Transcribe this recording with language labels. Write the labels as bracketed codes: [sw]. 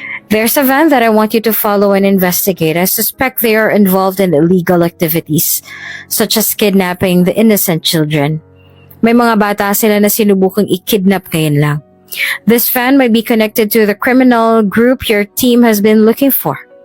[en] There's a van that I want you to follow and investigate. I suspect they are involved in illegal activities, such as kidnapping the innocent children. [tl] May mga bata sila na sinubukang i-kidnap ngayon lang. [en] This van might be connected to the criminal group your team has been looking for.